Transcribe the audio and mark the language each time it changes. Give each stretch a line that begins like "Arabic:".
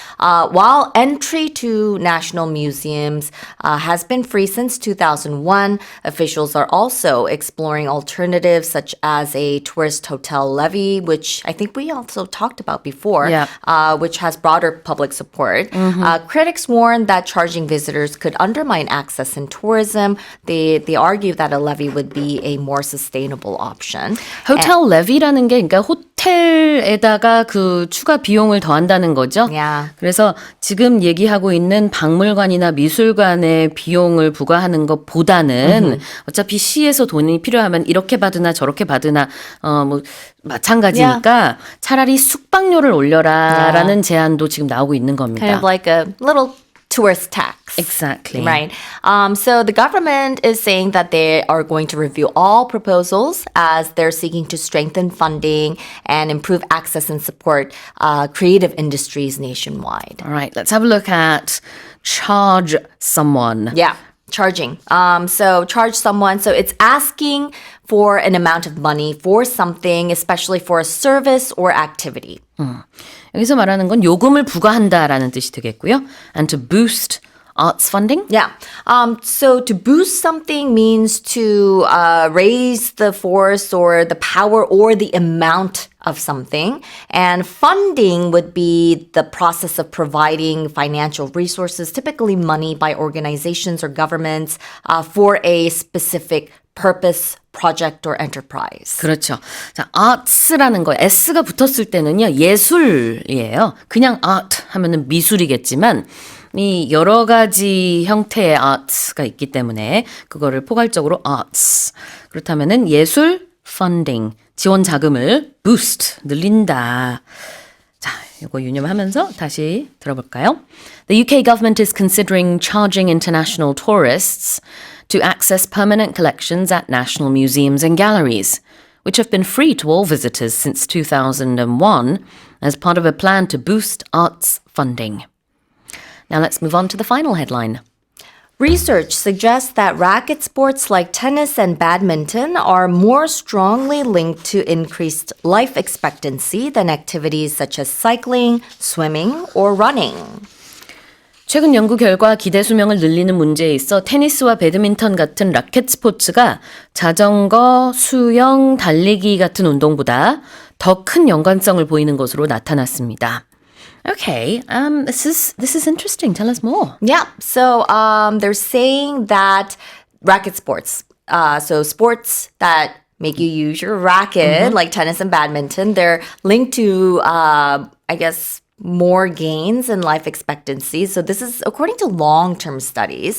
English: While entry to national museums has been free since 2001, officials are also exploring alternatives such as a tourist hotel levy, which I think we also talked about before, Yeah. which has broader public support. Critics warn that charging visitors could undermine access in tourism. They argue that a levy would be a more sustainable option.
Korean: 호텔 레비라는 게 그러니까 호텔에다가 그 추가 비용을 더한다는 거죠.
English: Yeah.
Korean: 그래서 지금 얘기하고 있는 박물관이나 미술관의 비용을 부과하는 것보다는 어차피 시에서 돈이 필요하면 이렇게 받으나 저렇게 받으나 뭐 마찬가지니까 차라리 숙박료를 올려라라는 제안도 지금 나오고 있는 겁니다.
English: Kind of like a little tourist tax. Exactly. Right. So the government is saying that they are going to review all proposals as they're seeking to strengthen funding and improve access and support creative industries nationwide. All right, let's have a look at charge someone. Yeah, charging. So charge someone. So it's asking for an amount of money for something, especially for a service or activity.
Korean: 여기서 말하는 건 요금을 부과한다라는 뜻이 되겠고요.
English: And to boost arts funding. Yeah. So to boost something means to raise the force or the power or the amount of something. And funding would be the process of providing financial resources, typically money by organizations or governments for a specific purpose, project, or enterprise.
Korean: 그렇죠. 자, arts라는 거 S가 붙었을 때는요. 예술이에요. 그냥 art 하면은 미술이겠지만 이 여러 가지 형태의 arts가 있기 때문에 그거를 포괄적으로 arts. 그렇다면은 예술 funding, 지원 자금을 boost, 늘린다. 자, 이거 유념하면서 다시 들어볼까요?
English: The UK government is considering charging international tourists to access permanent collections at national museums and galleries, which have been free to all visitors since 2001 as part of a plan to boost arts funding. Now let's move on to the final headline. Research suggests that racket sports like tennis and badminton are more strongly linked to increased life expectancy than activities such as cycling, swimming, or running.
Korean: 최근 연구 결과 기대 수명을 늘리는 문제에 있어 테니스와 배드민턴 같은 라켓 스포츠가 자전거, 수영, 달리기 같은 운동보다 더 큰 연관성을 보이는 것으로 나타났습니다.
English: Okay, this is interesting. Tell us more. Yeah, so they're saying that racket sports, so sports that make you use your racket, like tennis and badminton, they're linked to I guess, more gains in life expectancy. So this is according to long-term studies.